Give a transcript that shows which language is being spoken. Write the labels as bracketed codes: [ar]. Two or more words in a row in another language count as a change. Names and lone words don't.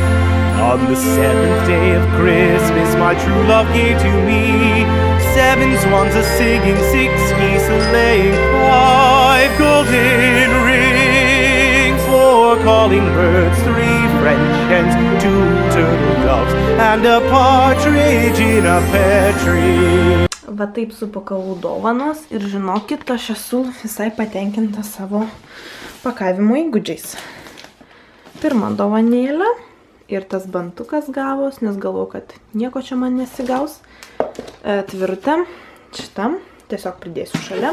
[en] On the 7th day of Christmas, my true love gave to me 7 swans a-singing, 6 geese a-laying, 5 golden rings, 4 calling birds, 3 French hens, 2 turtle doves, and a partridge in a pear tree. [lt] Va taip supakavau dovanas ir žinokit, aš esu visai patenkinta savo pakavimo įgūdžiais. Pirma dovanėlė ir tas bantukas gavos, nes galvoju, kad nieko čia man nesigaus. Tvirtą šitam tiesiog pridėsiu šalia.